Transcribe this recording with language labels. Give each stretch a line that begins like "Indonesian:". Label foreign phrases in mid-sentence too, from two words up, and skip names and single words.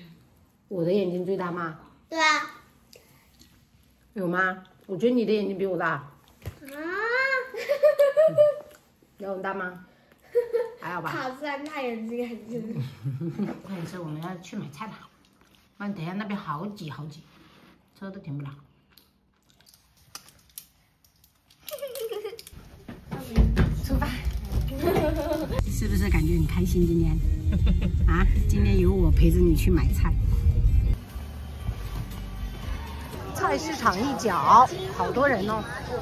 Chinese: 我的眼睛最大嗎？對啊。有嗎？我覺得你的眼睛比我大。啊？有很大嗎？還好吧。好酸，他眼睛很深。快點吃，我們要去買菜了。不然等一下那邊好擠好擠，車都停不了。出發。是不是感覺很開心今天？啊，今天有我陪着你去買菜。菜市場一角，好多人哦。